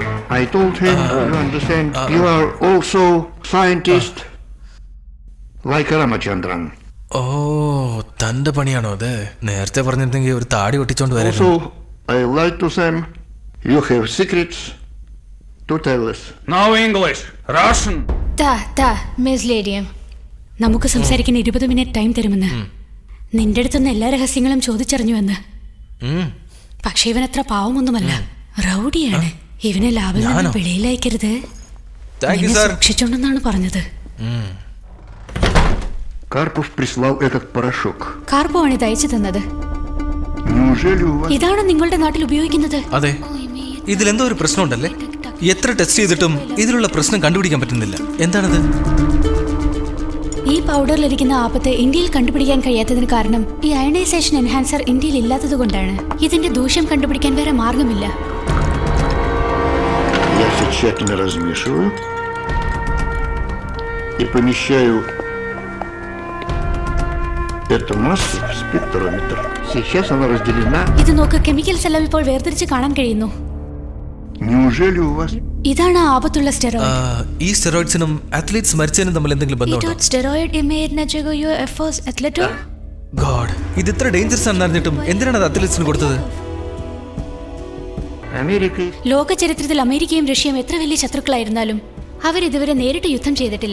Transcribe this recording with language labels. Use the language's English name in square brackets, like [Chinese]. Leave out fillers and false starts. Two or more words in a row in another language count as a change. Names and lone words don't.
[English] I told him, you understand, you are also scientist like Ramachandran. Oh, [Malayalam] തന്റെ പണിയാണോ അത്? നേരത്തെ പറഞ്ഞിരുന്നെങ്കിൽ ഒരു താടി ഒട്ടിച്ചോണ്ട് വരായിരുന്നു. [English] Also, I lied to them. You have secrets to tell us. Now English, Russian. [Malayalam] മിസ് ലേഡിയം, നമുക്ക് സംസാരിക്കാൻ 20 മിനിറ്റ് ടൈം തരുമെന്ന്. നിന്റെ അടുത്തുനിന്ന് എല്ലാ രഹസ്യങ്ങളും ചോദിച്ചറിഞ്ഞുവെന്ന്. പക്ഷെ ഇവൻ അത്ര പാവമൊന്നുമല്ല, റൗഡിയാണ്. ഇവനെ ലാബിൽ നിന്ന് വെളിയിലയക്കരുത്, സൂക്ഷിച്ചോണ്ടെന്നാണ് പറഞ്ഞത്. [Russian] Карпов прислал этот порошок. [Malayalam] കാർപ്പോ ആണ് ഇത് അയച്ചു തന്നത്. [Russian] Неужели у вас... [Malayalam] ഇതാണോ നിങ്ങളുടെ നാട്ടിൽ ഉപയോഗിക്കുന്നത്? അതെ. ഇതിലെന്തോ ഒരു പ്രശ്നമുണ്ടല്ലേ? എത്ര ടെസ്റ്റ് ചെയ്തിട്ടും ഇതിലുള്ള പ്രശ്നം കണ്ടുപിടിക്കാൻ പറ്റുന്നില്ല. എന്താണത്? ഈ പൗഡറിലിരിക്കുന്ന ആപത്ത് ഇന്ത്യയിൽ കണ്ടുപിടിക്കാൻ കഴിയാത്തതിന് കാരണം ഈ [English] ionisation enhancer [Malayalam] ഇന്ത്യയിൽ ഇല്ലാത്തത് കൊണ്ടാണ്. ഇതിന്റെ ദൂഷ്യം കണ്ടുപിടിക്കാൻ വേറെ മാർഗമില്ല. [Russian] Я все тщательно размешиваю и помещаю эту массу в спектрометр. Сейчас она разделена. [Malayalam] ഇത് നോക്ക്, കെമിക്കൽസ് എല്ലാം ഇപ്പോൾ വേർതിരിച്ച് കാണാൻ കഴിയുന്നു. [Russian] Неужели у вас... [Malayalam] ഇതാണ് ആപത്തുള്ള സ്റ്റെറോയിഡ്. ഈ സ്റ്റെറോയിഡ്സിനും അത്ലറ്റ്സ് മരിച്ചതിനും തമ്മിൽ എന്തെങ്കിലും ബന്ധമുണ്ടോ? ഗോഡ്, ഇത് ഇത്ര ഡേഞ്ചറസ് ആണെന്ന് അറിഞ്ഞിട്ടും എന്തിനാണ് അത് അത്ലറ്റ്സിന് കൊടുത്തത്? [Russian] Америка... [Malayalam] ലോക ചരിത്രത്തിൽ അമേരിക്കയും റഷ്യയും എത്ര വലിയ ശത്രുക്കളായിരുന്നാലും അവരിതുവരെ നേരിട്ട് യുദ്ധം ചെയ്തിട്ടില്ല.